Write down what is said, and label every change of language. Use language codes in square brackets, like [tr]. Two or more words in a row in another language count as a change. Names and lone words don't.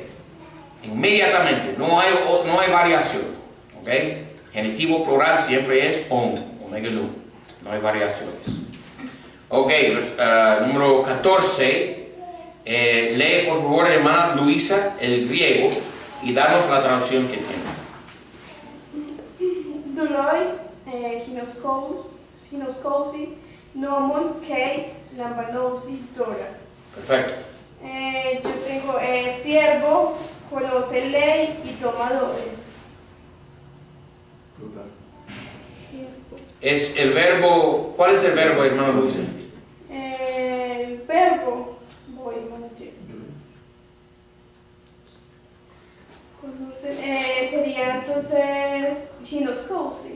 [es] Inmediatamente, no hay variación. ¿Ok? Genitivo plural siempre es on. Omega nu. No hay variaciones. Ok, número 14. Lee por favor, hermana Luisa, el griego y danos la traducción que tiene. [el] δοῦλοι, γινώσκουσι, νόμον, καὶ, λαμβάνουσι, δῶρα. [es] Perfecto. Yo tengo siervo, conoce ley y tomadores. Es el verbo, ¿cuál es el verbo, hermano Luisa? El verbo, sería entonces ginoskousi.